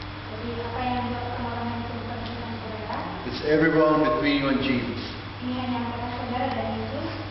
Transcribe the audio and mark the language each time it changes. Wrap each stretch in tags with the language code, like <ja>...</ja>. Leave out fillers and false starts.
<id>Jadi apa yang dilakukan orang yang bukan urusan saudara,</id> <en>It's everyone between you and Jesus.</en> <id>ini hanya antara saudara dan Yesus.</id>